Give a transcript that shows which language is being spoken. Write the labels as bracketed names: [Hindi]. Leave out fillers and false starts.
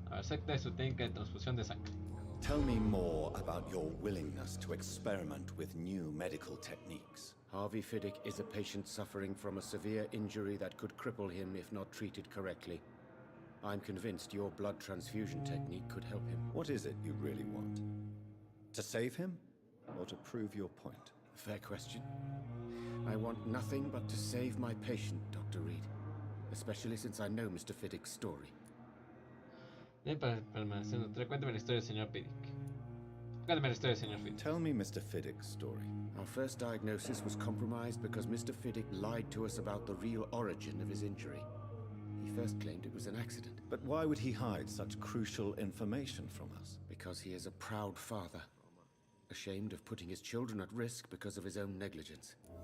[Spanish] Acepta de su técnica de transfusión de sangre. [English] Tell me more about your willingness to experiment with new medical techniques. Harvey Fiddick is a patient suffering from a severe injury that could cripple him if not treated correctly. I'm convinced your blood transfusion technique could help him. What is it you really want? To save him, or to prove your point? Fair question. I want nothing but to save my patient, Dr. Reed. Especially since I know Mr. Fiddick's story. [Spanish] Permaneciendo. Cuéntame la historia del señor Fiddick. Cuéntame la historia del señor Fiddick. [English] Tell me Mr. Fiddick's story. Our first diagnosis was compromised because Mr. Fiddick lied to us about the real origin of his injury. He first claimed it was an accident. But why would he hide such crucial information from us? Because he is a proud father, ashamed of putting his children at risk because of his own negligence.